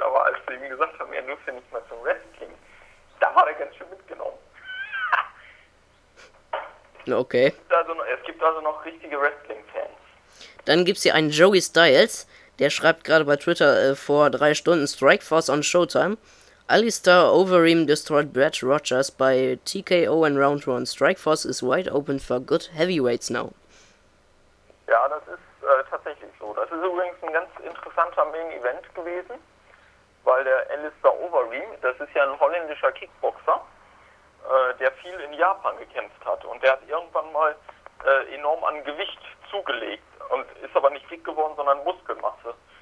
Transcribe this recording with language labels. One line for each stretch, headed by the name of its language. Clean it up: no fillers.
German: Aber als sie ihm gesagt haben, er dürfe nicht mehr zum Wrestling, da war er ganz schön mitgenommen. Okay. Es gibt also noch richtige Wrestling-Fans. Dann gibt's hier einen Joey Styles, der schreibt gerade bei Twitter vor 3 Stunden Strikeforce on Showtime.
English: Alistair Overeem destroyed Brett Rogers by TKO in Round 1. Strikeforce is wide open for good heavyweights now.
German: Ja, das ist tatsächlich so. Das ist übrigens ein ganz interessanter Main-Event gewesen, weil der Alistair Overeem, das ist ja ein holländischer Kickboxer, der viel in Japan gekämpft hat und der hat irgendwann mal enorm an Gewicht zugelegt und ist aber nicht dick geworden, sondern Muskelmasse.